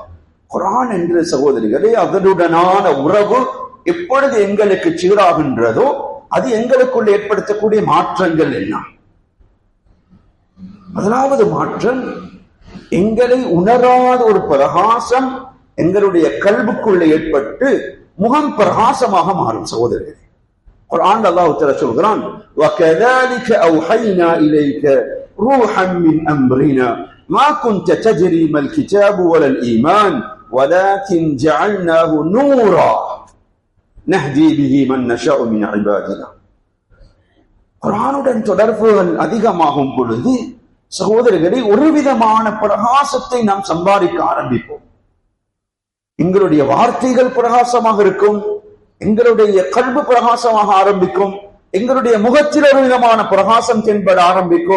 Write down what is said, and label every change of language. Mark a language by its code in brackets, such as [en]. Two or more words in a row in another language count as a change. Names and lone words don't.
[ta] குர்ஆன் என்ற சகோதரிகளே, அதனுடனான உறவு எப்பொழுது எங்களுக்கு சீராகின்றதோ அது எங்களுக்குள் ஏற்படுத்தக்கூடிய மாற்றங்கள் என்ன? முதலாவது மாற்றம், எங்களை உணராத ஒரு பிரகாசம் எங்களுடைய கல்புக்குள்ள ஏற்பட்டு முகம் பிரகாசமாக மாறும் சகோதரர்களே. குர்ஆன் அல்லாஹ் தஆலா சொல்கிறான், [ar] وَكَذَلِكَ أَوْحَيْنَا إِلَيْكَ رُوحًا مِنْ أَمْرِنَا مَا كُنْتَ تَدْرِي مَا الْكِتَابُ وَلَا الْإِيمَانُ وَلَكِنْ جَعَلْنَاهُ نُورًا نَهْدِي بِهِ مَن نَّشَاءُ مِنْ عِبَادِنَا. [ta] குர்ஆனுடன் தொடர்புகள் அதிகமாகும் பொழுது சகோதரர்களே, ஒரு விதமான பிரகாசத்தை நாம் சம்பாதிக்க ஆரம்பிப்போம். எங்களுடைய வார்த்தைகள் பிரகாசமாக இருக்கும், எங்களுடைய கல்பு பிரகாசமாக ஆரம்பிக்கும், எங்களுடைய முகத்தில் ஒரு விதமான பிரகாசம் தென்பட ஆரம்பிக்கும்.